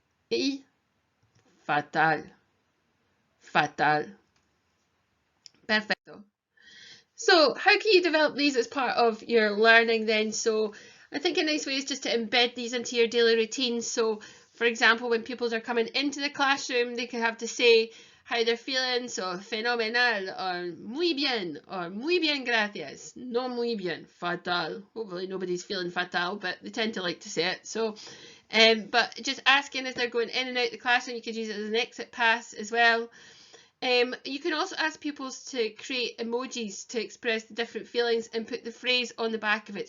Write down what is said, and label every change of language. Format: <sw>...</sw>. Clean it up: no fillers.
<es>Y fatal. Fatal. Perfecto.</es> <en>So how can you develop these as part of your learning then? So I think a nice way is just to embed these into your daily routine. So for example, when pupils are coming into the classroom, they could have to say how they're feeling.</en> <es>So fenomenal or muy bien gracias. No muy bien, fatal.</es> <en>Hopefully nobody's feeling fatal, but they tend to like to say it. So but just asking as they're going in and out the classroom, you could use it as an exit pass as well. You can also ask pupils to create emojis to express the different feelings and put the phrase on the back of it.</en>